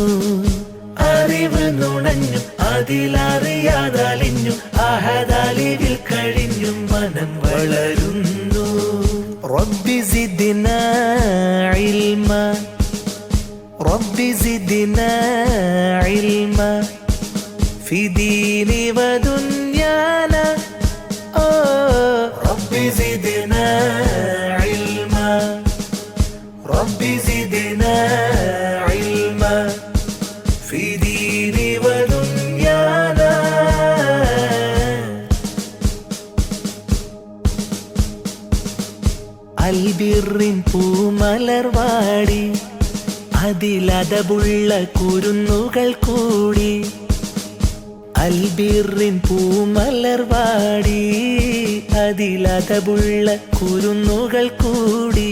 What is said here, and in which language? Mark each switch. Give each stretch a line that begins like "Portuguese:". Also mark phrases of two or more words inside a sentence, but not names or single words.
Malayalam: അറിവ് നുണഞ്ഞും അതിലറിയാതലിഞ്ഞും അഹദലിവിൽ കഴിഞ്ഞും മനം വളരുന്നു.
Arabic: ربي زدنا علما ربي زدنا علما في ديني ودنيانا. ربي زدنا علما ربي زدنا علما في ديني ودنيانا.
Malayalam: അൽബിറിൻ പൂമലർവാടി അതിലതബുള്ള കുരുന്നുകൾ കൂടി. അൽബിറിൻ പൂമലർവാടി അതിലതബുള്ള കുരുന്നുകൾ കൂടി.